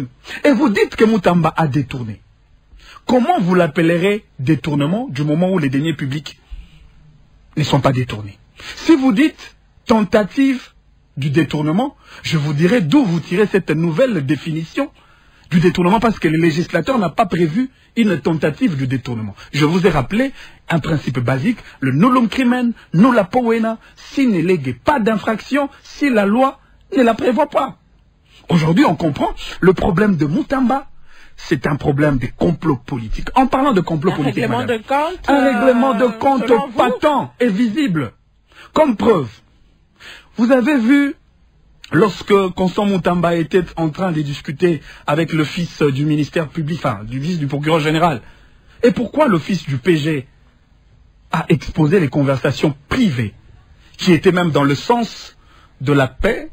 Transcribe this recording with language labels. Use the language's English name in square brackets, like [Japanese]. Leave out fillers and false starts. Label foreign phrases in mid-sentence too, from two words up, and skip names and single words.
[French] Et vous dites que Moutamba a détourné. Comment vous l'appellerez détournement du moment où les deniers publics ne sont pas détournés? Si vous dites tentative du détournement, je vous dirai d'où vous tirez cette nouvelle définition du détournement, parce que le législateur n'a pas prévu une tentative du détournement. Je vous ai rappelé un principe basique, le [Latin] nullum crimen, nulla poena, [French] s'il ne lègue pas d'infraction, si la loi ne la prévoit pas. Aujourd'hui, on comprend le problème de Moutamba. C'est un problème de complot politique. En parlant de complot politique, un règlement de compte patent et visible. Comme preuve, vous avez vu, lorsque Constant Moutamba était en train de discuter avec le fils du ministère public, enfin, du fils du procureur général, et pourquoi le fils du PG a exposé les conversations privées, qui étaient même dans le sens de la paix.